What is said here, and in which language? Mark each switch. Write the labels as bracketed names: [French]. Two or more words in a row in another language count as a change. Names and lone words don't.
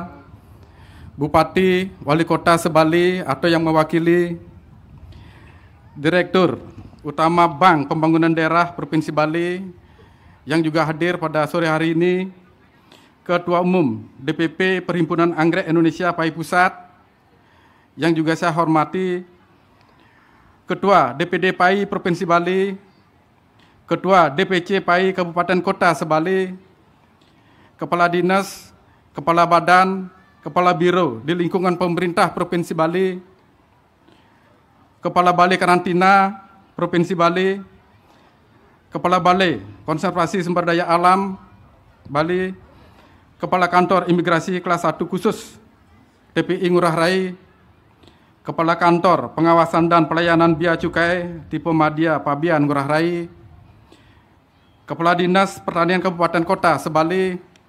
[Indonesian] Bupati, Wali Kota Sebali atau yang mewakili, Direktur Utama Bank Pembangunan Daerah Provinsi Bali yang juga hadir pada sore hari ini, Ketua Umum DPP Perhimpunan Anggrek Indonesia PAI Pusat, yang juga saya hormati, Ketua DPD PAI Provinsi Bali, Ketua DPC PAI Kabupaten Kota Sebali, Kepala Dinas, Kepala Badan, Kepala Biro di lingkungan pemerintah Provinsi Bali, Kepala Balai Karantina Provinsi Bali, Kepala Balai Konservasi Sumber Daya Alam Bali, Kepala Kantor Imigrasi Kelas 1 Khusus TPI Ngurah Rai, Kepala Kantor Pengawasan dan Pelayanan Bea Cukai Tipe Madya Pabian Ngurah Rai, Kepala Dinas Pertanian Kabupaten Kota Sebali,